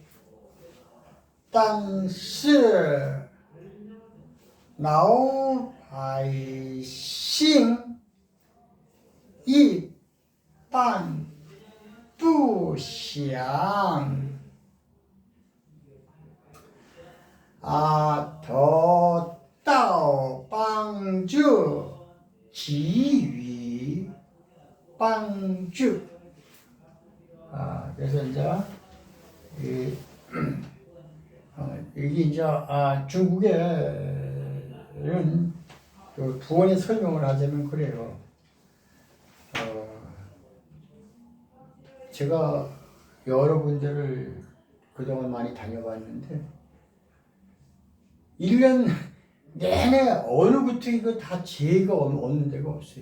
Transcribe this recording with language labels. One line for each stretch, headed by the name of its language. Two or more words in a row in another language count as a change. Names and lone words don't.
Chinese: 但是老百姓一般不想得到帮助，给予帮助。
Korean: 그래서 이제 이게 이제 중국에는 그 부원의 설명을 하자면 그래요. 제가 여러분들을 그동안 많이 다녀봤는데 1년 내내 어느 구트 이거 다 재해가 없는 데가 없어요.